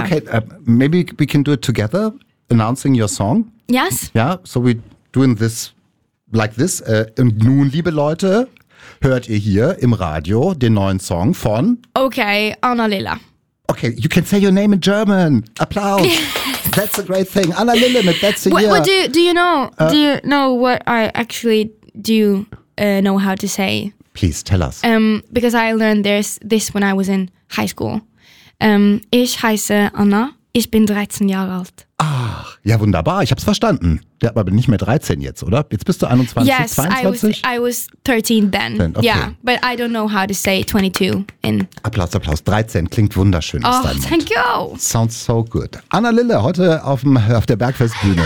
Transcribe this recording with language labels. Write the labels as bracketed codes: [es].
[en] Okay, maybe we can do it together, announcing your song. Yes. Yeah, so we're doing this like this. [de] Und nun, liebe Leute, hört ihr hier im Radio den neuen Song von? [en] Okay, Anna Lille. Okay, you can say your name in German. Applaus. That's a great thing. Anna Lille mit That's a Year. What do you know what I actually do know how to say? Please tell us. Because I learned this when I was in high school. [de] Ich heiße Anna, ich bin 13 Jahre alt. Ach, ja wunderbar, ich hab's verstanden. Ja, aber bin nicht mehr 13 jetzt, oder? Jetzt bist du 21, [en] yes, 22? Yes, I was 13 then. Okay. Yeah, but I don't know how to say 22 in... [de] Applaus, 13 klingt wunderschön aus deinem Mund. [en] Thank you. Sounds so good. [de] Anna Lille, heute auf der Bergfestbühne.